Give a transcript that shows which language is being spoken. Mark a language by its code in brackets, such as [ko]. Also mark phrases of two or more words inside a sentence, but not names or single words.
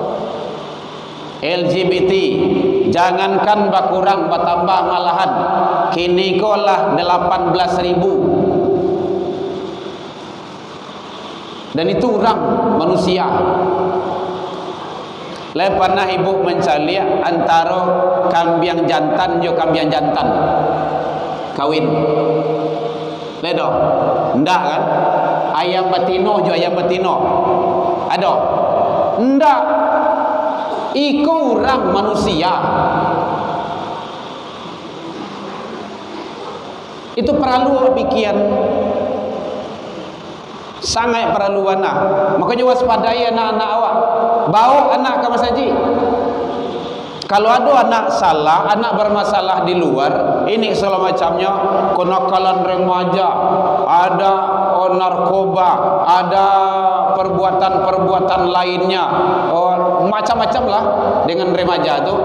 [id] LGBT jangankan berkurang bertambah malahan. Kini kau lah 18.000. Dan itu orang manusia. Lain pernah ibu mencari antara kambing jantan jo kambing jantan kawin. [min] Ledo, ndak kan? Ayam betina jo ayam betina. Ada? Ndak. Iko orang manusia. [id] Itu perlu pikiran. Sangat perlu anak. Makanya waspadai anak-anak awak. Bawa anak ke masjid. Kalau ada anak salah, anak bermasalah di luar, ini segala macamnya, kenakalan remaja, ada narkoba, ada perbuatan-perbuatan lainnya, macam-macam lah dengan remaja itu.